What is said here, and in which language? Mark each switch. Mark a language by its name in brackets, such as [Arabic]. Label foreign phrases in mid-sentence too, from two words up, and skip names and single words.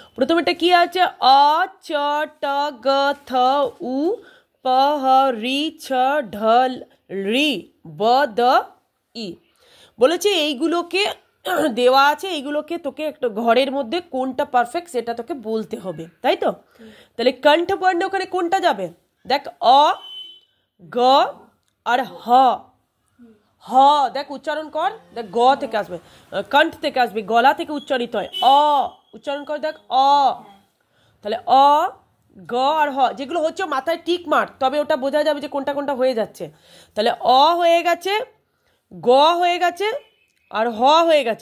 [Bangla] প্রথমেটা কি আছে? অ চ ট গ থ উ প হ রি ছ ঢ রি ব দ ই। বলেছে এইগুলোকে দেওয়া আছে, এইগুলোকে তোকে একটা ঘরের মধ্যে কোনটা পারফেক্ট সেটা তোকে বলতে হবে, তাই তো? তাহলে কণ্ঠ বর্ণ ওখানে কোনটা যাবে? দেখ অ গ আর হ। হ দেখ উচ্চারণ কর, দেখ গ থেকে আসবে, কণ্ঠ থেকে আসবে, গলা থেকে উচ্চারিত হয়। অ উচ্চারণ কর, দেখ অ। তাহলে অ গ আর হ যেগুলো হচ্ছে মাথায় টিক মার, তবে ওটা বোঝা যাবে যে কোনটা কোনটা হয়ে যাচ্ছে। তাহলে অ হয়ে গেছে, গ হয়ে গেছে আর হ হয়ে গেছে।